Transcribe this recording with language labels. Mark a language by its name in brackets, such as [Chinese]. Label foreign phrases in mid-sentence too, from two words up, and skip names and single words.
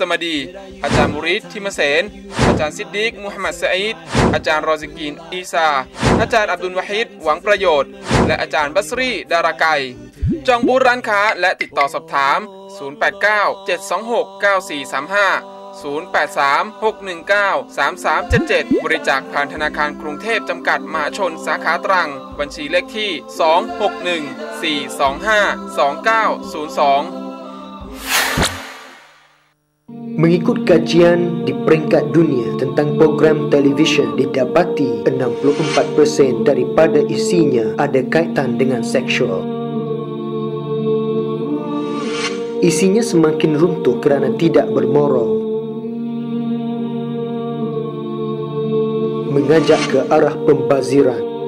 [Thai] มดีอาจารย์มุริดทิมเสนอาจารย์ซิดดีกมุฮัมมัดซะอีดอาจารย์รอซิกีนอีซาอาจารย์อับดุลวะฮีดหวังประโยชน์และอาจารย์บัสรีดาราไกจองบูธร้านค้าและติดต่อสอบถาม089 726 9435 083-619-3377 บริจาคผ่านธนาคารกรุงเทพจำกัดมหาชนสาขาตรังบัญชีเลขที่261-425-2902 [Malay] Mengikut kajian di peringkat dunia tentang program televisyen didapati 64% daripada isinya ada kaitan dengan seksual. Isinya semakin runtuh kerana tidak bermoral, mengajak ke arah pembaziran.